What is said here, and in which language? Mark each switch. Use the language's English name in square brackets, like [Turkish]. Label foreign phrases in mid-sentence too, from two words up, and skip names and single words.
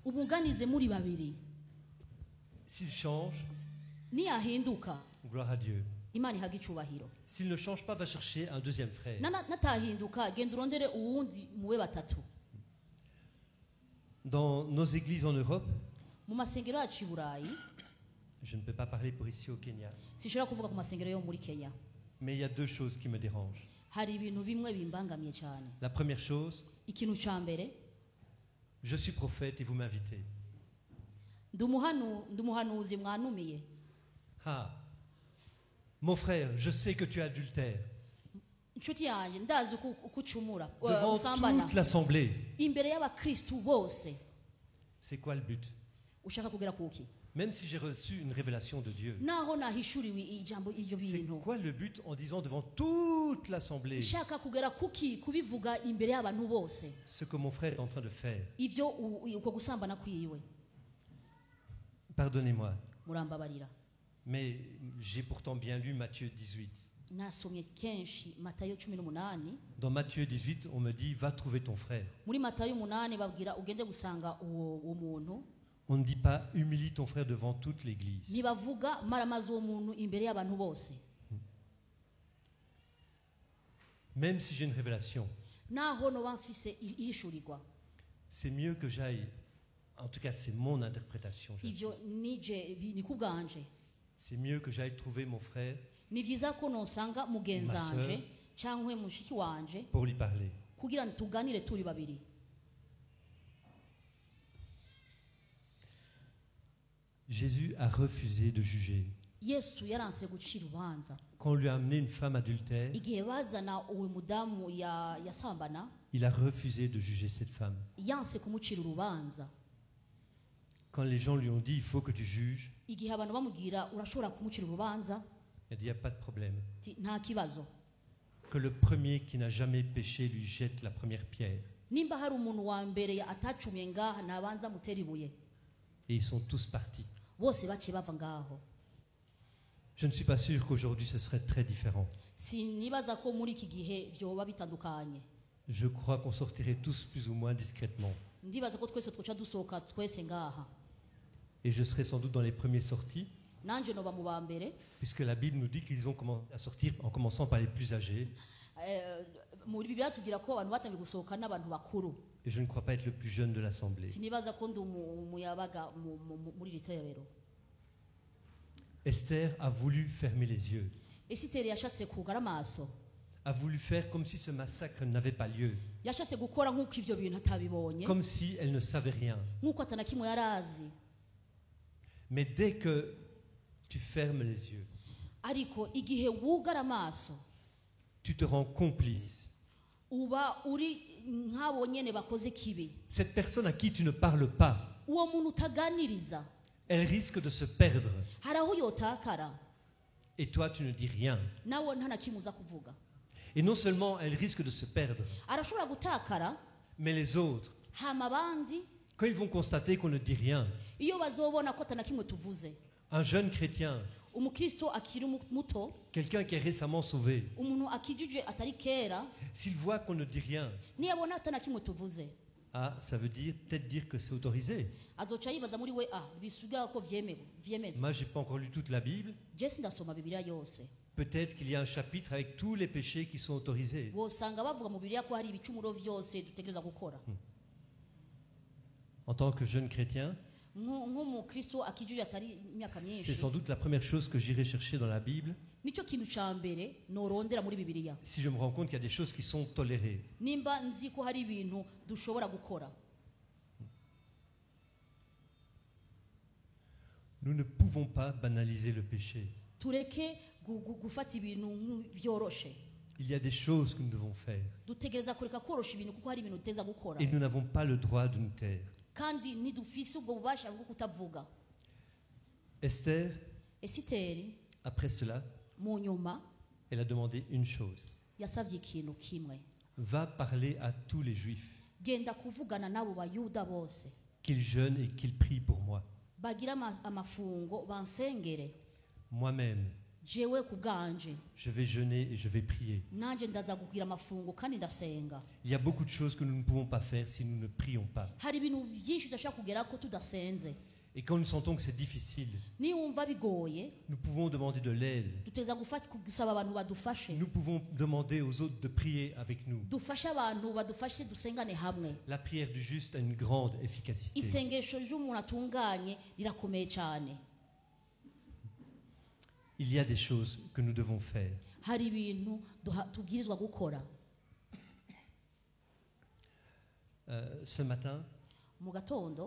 [Rundi] umuganize muri babiri. [French] S'il change, [Rundi] Niyahinduka, [French] gloire à Dieu. [Rundi] Imana ihaga icubahiro. [French] S'il ne change pas, va chercher un deuxième frère. [Rundi] Natahinduka, genda urondere uwundi mube batatu. [French] Dans nos églises en Europe, [Rundi] Mu masengero yacu i Burayi, [French] je ne peux pas parler pour ici au Kenya, [Rundi] sinshobora kuvuga ku masengero yo muri Kenya, [French] mais il y a 2 choses qui me dérangent. [Rundi] hari ibintu bimwe bimbangamiye cyane. [French] La première chose, [Rundi] Ikintu ca mbere, [French] je suis prophète et vous m'invitez. [Rundi] ndi umuhanuzi mwanumiye. [French] Ah, mon frère, je sais que tu es adultère. [Rundi] Inshuti yanjye ndazi uko ucumura, [French] Devant [Rundi] usambana [French] toute l'assemblée. [Rundi] imbere y'abakristu bose. [French] C'est quoi le but? [Rundi] Ushaka kugera kuki? [French] Même si j'ai reçu une révélation de Dieu, [Rundi] naho nahishuriwe ijambo ivyo [French] c'est [Rundi] bintu [French] quoi le but en disant devant toute l'assemblée [Rundi] nshaka kugera kuki kubivuga imbere y'abantu bose [French] ce que mon frère est en train de faire? [Rundi] ivyo uko gusambana kwiwe? [French] Pardonnez-moi, [Rundi] Murambabarira, [French] mais j'ai pourtant bien lu Matthieu 18. [Rundi] nasomye kenshi Matayo 18. [French] Dans Matthieu 18, on me dit, va trouver ton frère. [Rundi] Muri Matayo 8 babwira ugende gusanga uwo muntu. [French] On ne dit pas, humilie ton frère devant toute l'église. [Rundi] Ntibavuga maramaze uwo muntu imbere y'abantu bose. [French] Même si j'ai une révélation, [Rundi] Naho no bamfise ihishurirwa. [French] c'est mieux que j'aille, en tout cas c'est mon interprétation, [Rundi] Ivyo [French] j'insiste. [Rundi] nije nikubwanje. [French] C'est mieux que j'aille trouver mon frère [Rundi] Ni vyiza ko nosanga mugenzanje Ma cankwe mushiki wanje [French] pour lui parler. [Rundi] kugira tuganire turi babiri. [French] Jésus a refusé de juger. [Rundi] Yesu yaranse gucira urubanza. [French] Quand on lui a amené une femme adultère, [Rundi] Igihe bazana uwo mudamu yasambana, [French] il a refusé de juger cette femme. [Rundi] yanse kumucira urubanza. [French] Quand les gens lui ont dit, il faut que tu juges, [Rundi] Igihe abantu bamubwira urashobora kumucira urubanza, [French] il a dit, il n'y a pas de problème. [Rundi] nta kibazo. [French] Que le premier qui n'a jamais péché lui jette la première pierre. [Rundi] Nimba hari umuntu wa mbere atacumye ngaha nabanza mutera ibuye. [French] Et ils sont tous partis. [Rundi] Bose baciye bava ngaho. [French] Je ne suis pas sûr qu'aujourd'hui ce serait très différent. [Rundi] Sinibaza ko muri iki gihe vyoba bitandukanye. [French] Je crois qu'on sortirait tous plus ou moins discrètement. [Rundi] Ndibaza ko twese twoca dusohoka twese ngaha. [French] Et je serais sans doute dans les premiers sortis, [Rundi] Nanje noba mu ba mbere. [French] puisque la Bible nous dit qu'ils ont commencé à sortir en commençant par les plus âgés. [Rundi] Muri Bibiliya tubwira ko abantu batangiye gusohoka n'abantu bakuru. [French] Et je ne crois pas être le plus jeune de l'assemblée. [Rundi] Sinibaza ko ndi umuyabaga muri iri torero. [French] Esther a voulu fermer les yeux, [Rundi] Esiteri yashatse kugara amaso. [French] a voulu faire comme si ce massacre n'avait pas lieu, [Rundi] Yashatse gukora nk'uko ivyo bintu atabibonye. [French] comme si elle ne savait rien. [Rundi] Nk'uko atanakimwe yarazi. [French] Mais dès que tu fermes les yeux, [Rundi] Ariko igihe wugara amaso, [French] tu te rends complice. [Rundi] uba uri nk'abo nyene bakoze kibi. [French] Cette personne à qui tu ne parles pas, [Rundi] Uwo muntu utaganiriza [French] elle risque de se perdre. [Rundi] hari aho yotakara, [French] Et toi, tu ne dis rien. [Rundi] nawe nta na kimwe uza kuvuga. [French] Et non seulement elle risque de se perdre, [Rundi] Arashobora gutakara, [French] mais les autres, [Rundi] hama abandi [French] quand ils vont constater qu'on ne dit rien, [Rundi] iyo bazobona ko atana kimwe tuvuze. [French] un jeune chrétien, [Rundi] Umukristo akiri muto, [French] quelqu'un qui est récemment sauvé, [Rundi] umuntu akijije atari kera, [French] s'il voit qu'on ne dit rien, [Rundi] niyabona atana kimwe tuvuze, [French] ah, ça veut dire peut-être dire que c'est autorisé. [Rundi] azoca yibaza muri we, bisugira ko vyemezwa. [French] Moi, j'ai pas encore lu toute la Bible. [Rundi] Je sindasoma Bibiliya yose. [French] Peut-être qu'il y a un chapitre avec tous les péchés qui sont autorisés. [Rundi] Bosanga bavuga mu Bibiliya ko hari ibicumuro vyose dutegereza gukora. [French] En tant que jeune chrétien, [Rundi] Nk'umukristo akijije atari imyaka [French] c'est [Rundi] myinshi, [French] sans doute la première chose que j'irai chercher dans la Bible [Rundi] nico kintu ca mbere norondera muri Bibiliya. [French] si je me rends compte qu'il y a des choses qui sont tolérées. [Rundi] Nimba nzi ko hari ibintu dushobora gukora. [French] Nous ne pouvons pas banaliser le péché. [Rundi] Tureke gufata ibintu vyoroshe. [French] Il y a des choses que nous devons faire. [Rundi] Dutegereza kureka korosha ibintu kuko hari ibintu duteza gukora. [French] Et nous n'avons pas le droit de nous taire. [Rundi] Kandi ntidufise ubwo bubasha bwo kutavuga. [French] Esther, [Rundi] Esiteri [French] après cela, [Rundi] mu nyuma [French] elle a demandé une chose. [Rundi] yasavye ikintu kimwe. [French] Va parler à tous les Juifs, [Rundi] Genda kuvugana n'abo bayuda bose. [French] qu'ils jeûnent et qu'ils prient pour moi. [Rundi] Bagira amafungo bansengere. [French] Moi-même, [Rundi] Jewe ku bwanje [French] je vais jeûner et je vais prier. [Rundi] nanje ndaza kugira amafungo kandi ndasenga. [French] Il y a beaucoup de choses que nous ne pouvons pas faire si nous ne prions pas. [Rundi] Hari ibintu byinshi tudashaka kugera ko tudasenze. [French] Et quand nous sentons que c'est difficile, [Rundi] Niwumva bigoye [French] nous pouvons demander de l'aide. [Rundi] duteza gusaba abantu badufashe. [French] Nous pouvons demander aux autres de prier avec nous. [Rundi] Dufashe abantu badufashe dusengane hamwe. [French] La prière du juste a une grande efficacité. [Rundi] Isengesho ry'umuntu atunganye rirakomeye cyane. [French] Il y a des choses que nous devons faire. [Rundi] Hari ibintu tubwirizwa gukora. [French] Ce matin, [Rundi] Mu gatondo